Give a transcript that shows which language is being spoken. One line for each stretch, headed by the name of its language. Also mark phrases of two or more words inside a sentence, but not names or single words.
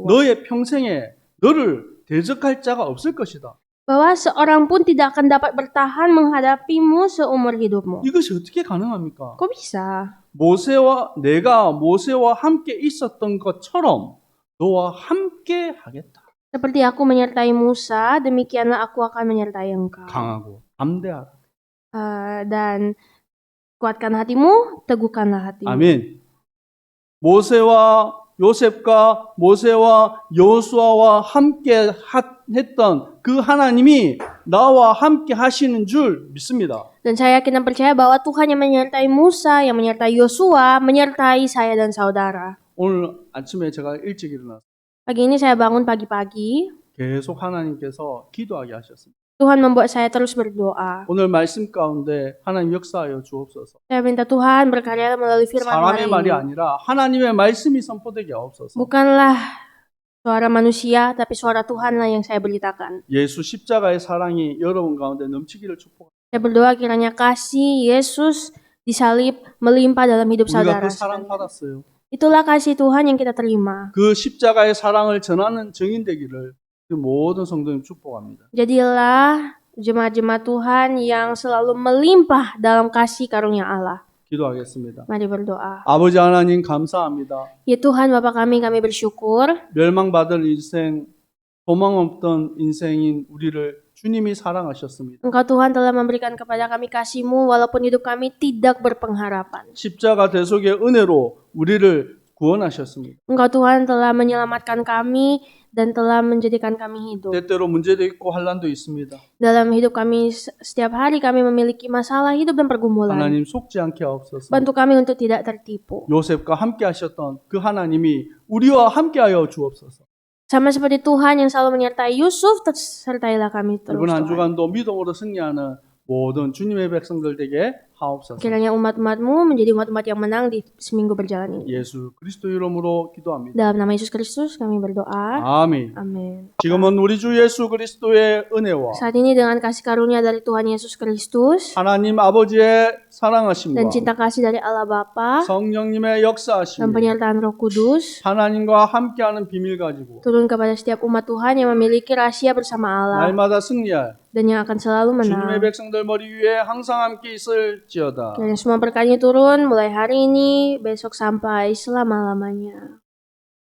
Korean: 너의 평생에 너를 대적할 자가 없을 것이다.
Indonesian: bahwa seorang pun tidak akan dapat bertahan menghadapimu seumur hidupmu.
Korean: 이것이 어떻게 가능합니까?
Indonesian: Kok bisa?
Korean: 내가 모세와 함께 있었던 것처럼 너와 함께 하겠다.
Indonesian: Seperti aku menyertai Musa, demikianlah aku akan menyertai engkau.
Korean: 강하고 담대하라.
Indonesian: Dan kuatkan hatimu, teguhkanlah hatimu.
Korean: 아멘. 모세와 여호수아와 함께 했던 그 하나님이 나와 함께 하시는 줄 믿습니다.
Indonesian: Dan saya yakin dan percaya bahwa Tuhan yang menyertai Musa, yang menyertai Yosua, menyertai saya dan saudara.
Korean: 오늘 아침에 제가 일찍 일어나서
Indonesian: Pagi ini saya bangun pagi-pagi.
Korean: 계속 하나님께서 기도하게 하셨습니다.
Indonesian: Tuhan membuat saya terus berdoa.
Korean: 오늘 말씀 가운데 하나님 역사하여 주옵소서.
Indonesian: Saya minta Tuhan berkarya melalui firman hari
Korean: 사람의 말이
Indonesian: ini.
Korean: 아니라 하나님의 말씀이 선포되게 하옵소서.
Indonesian: Bukanlah suara manusia, tapi suara Tuhanlah yang saya beritakan.
Korean: 예수 십자가의 사랑이 여러분 가운데 넘치기를 축복합니다.
Indonesian: Saya berdoa kiranya kasih Yesus disalib melimpah dalam hidup
Korean: 우리가
Indonesian: saudara.
Korean: 그 사랑 받았어요.
Indonesian: Itulah kasih Tuhan yang kita terima.
Korean: 그 십자가의 사랑을 전하는 증인 되기를 모든 성도님 축복합니다.
Indonesian: Jadilah jemaat-jemaat Tuhan yang selalu melimpah dalam kasih karunia Allah.
Korean: 기도하겠습니다.
Indonesian: Mari berdoa.
Korean: 아버지 하나님 감사합니다.
Indonesian: Ya Tuhan, Bapa kami bersyukur.
Korean: 멸망받을 인생, 도망 없던 인생인 우리를 주님이 사랑하셨습니다.
Indonesian: Engkau Tuhan telah memberikan kepada kami kasih-Mu walaupun hidup kami tidak berpengharapan.
Korean: 십자가 대속의 은혜로 우리를 구원하셨습니다.
Indonesian: Engkau Tuhan telah menyelamatkan kami dan telah menjadikan kami hidup.
Korean: 때때로 문제도 있고 환란도 있습니다.
Indonesian: Dalam hidup kami setiap hari kami memiliki masalah hidup dan pergumulan.
Korean: 하나님 속지 않게 하옵소서.
Indonesian: Bantu kami untuk tidak tertipu.
Korean: 요셉과 함께 하셨던 그 하나님이 우리와 함께하여 주옵소서.
Indonesian: Sama seperti Tuhan yang selalu menyertai Yusuf, sertailah kami terus.
Korean: 이번 한
Indonesian: Tuhan.
Korean: 주간도 믿음으로 승리하는 모든 주님의 백성들 되게 하옵소서.
Indonesian: Kiranya umat-umat-Mu menjadi umat-umat yang menang di seminggu berjalan ini.
Korean: 예수 그리스도 이름으로 기도합니다.
Indonesian: Dalam nama Yesus Kristus kami berdoa.
Korean: 아멘.
Indonesian: Amin.
Korean: 지금은 우리 주 예수 그리스도의 은혜와
Indonesian: Saat ini dengan kasih karunia dari Tuhan Yesus Kristus
Korean: 하나님 아버지의 사랑하심과
Indonesian: dan cinta kasih dari Allah Bapa
Korean: 성령님의
Indonesian: dan
Korean: 역사하심이
Indonesian: penyertaan Roh Kudus
Korean: 하나님과 함께하는 비밀 가지고
Indonesian: turun kepada setiap umat Tuhan yang memiliki rahasia bersama Allah
Korean: 날마다 승리할
Indonesian: dan yang akan selalu menang.
Korean: 주님의 백성들 머리 위에 항상 함께 있을지어다.
Indonesian: Kiranya semua berkatnya turun mulai hari ini, besok sampai selama-lamanya.